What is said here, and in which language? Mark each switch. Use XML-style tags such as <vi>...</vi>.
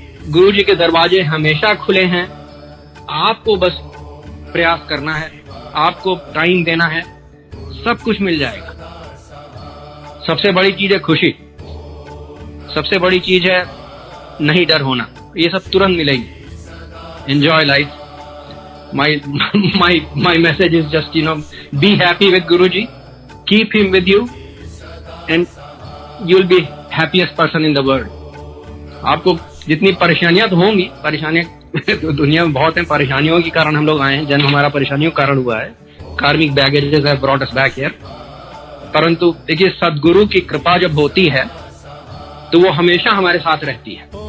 <hi>गुरुजी के दरवाजे हमेशा खुले हैं, आपको बस प्रयास करना है, आपको टाइम देना है, सब कुछ मिल जाएगा. सबसे बड़ी चीज है खुशी, सबसे बड़ी चीज है नहीं डर होना, ये सब तुरंत मिलेगी.</hi> <en>Enjoy life. my message is just be happy with Guruji, keep him with you, and you'll be happiest person in the world.</en> <hi>आपको जितनी परेशानियां तो होंगी, परेशानियां दुनिया में बहुत हैं, परेशानियों के कारण हम लोग आए हैं, जन्म हमारा परेशानियों के कारण हुआ है,</hi> <en>Karmic baggages have brought us back here.</en> <hi>परंतु देखिए सद्गुरु की कृपा जब होती है तो वो हमेशा हमारे साथ रहती है.</hi>